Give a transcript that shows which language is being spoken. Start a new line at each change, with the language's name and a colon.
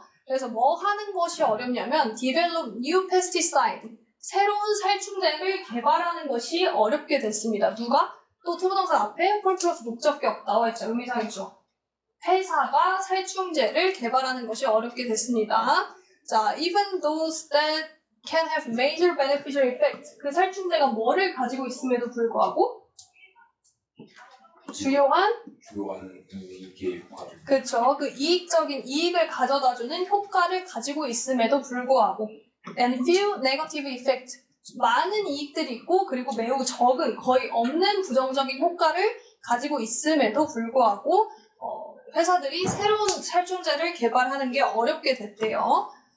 Korean: 그래서 뭐 하는 것이 어렵냐면
English: develop new pesticide.
Korean: 새로운 살충제를 개발하는 것이 어렵게 됐습니다. 누가? 또 투부정사 앞에 폴 플러스 목적격 나와 있죠. 의미상이죠. 회사가 살충제를 개발하는 것이 어렵게 됐습니다.
English: 자, even those that can have major beneficial effect.
Korean: 그 살충제가 뭐를 가지고 있음에도 불구하고 주요한 이익의 효과를. 그렇죠. 그 이익적인 이익을 가져다주는 효과를 가지고 있음에도 불구하고
English: and few negative effect.
Korean: 많은 이익들이 있고 그리고 매우 적은 거의 없는 부정적인 효과를 가지고 있음에도 불구하고 회사들이 새로운 살충제를 개발하는 게 어렵게 됐대요.